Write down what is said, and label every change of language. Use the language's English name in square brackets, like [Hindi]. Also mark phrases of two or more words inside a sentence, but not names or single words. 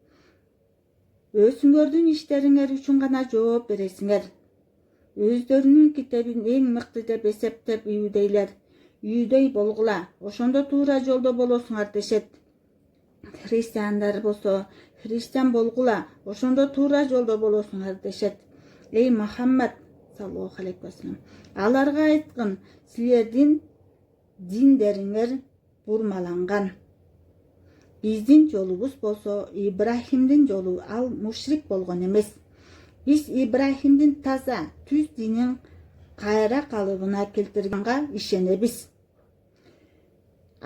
[Kyrgyz] Өзүңөрдүн иштериңер үчүн гана жооп бересиңер. Өздөрүнүн китебин эң мыкты деп эсептеп иудейлер: "Үйдөй болгула, ошондо туура жолдо болосуңар" дешет. Христиандар болсо: "Христиан болгула, ошондо туура жолдо болосуңар" дешет. Эй Мухаммад [Arabic] صلى الله عليه وسلم, [Kyrgyz] аларга айткын: силердин диндериңер бурмаланган. Биздин жолубуз болсо Ибрахимдин жолу, ал мушрик болгон эмес. Биз Ибрахимдин таза, түз динин кайра калыбына келтирганга ишенебиз.